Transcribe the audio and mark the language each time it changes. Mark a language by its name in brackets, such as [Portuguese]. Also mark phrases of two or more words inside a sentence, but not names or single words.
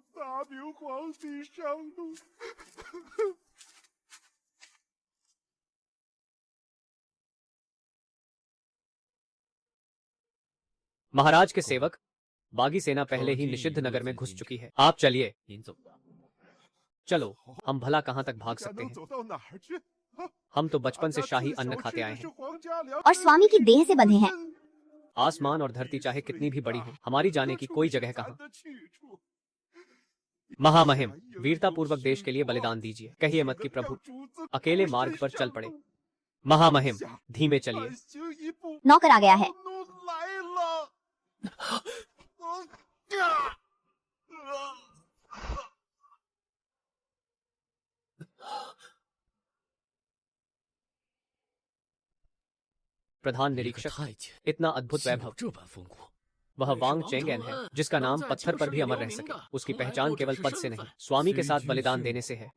[Chinese] 大明皇帝上路。 [Hindi] महाराज के सेवक। बागी सेना पहले ही निषिद्ध नगर में घुस चुकी है। आप चलिए। चलो, हम भला कहाँ तक भाग 咱 सकते 能 हैं? [Chinese] 走到哪儿去？ [Hindi] हम तो बचपन से [Chinese] 俺家 [Hindi] शाही 自 अन्न 小 खाते 吃 आए 的是 हैं। [Chinese] 皇家粮 [Hindi] और स्वामी की देह से बंधे हैं। आसमान और धरती चाहे कितनी भी बड़ी हो, हमारी जाने की कोई जगह कहाँ। [Chinese] 咱的去处。 [Hindi] महामहिम, वीरता पूर्वक देश के लिए बलिदान दीजिए। कहिए मत कि प्रभु 主子 अकेले मार्ग पर चल पड़े। महामहिम, धीमे चलिए। [Chinese] 慢行一步， [Hindi] नौकर आ गया है। [Chinese] 奴来了。 [Hindi] प्रधान 一个 निरीक्षक, 太监 इतना अद्भुत [Chinese] 竟有 [Hindi] वैभव। [Chinese] 这般风骨， [Hindi] वह वांग चेंगेन है, जिसका नाम पत्थर पर भी अमर रह सके। उसकी पहचान केवल पद से नहीं, स्वामी के साथ बलिदान देने से है।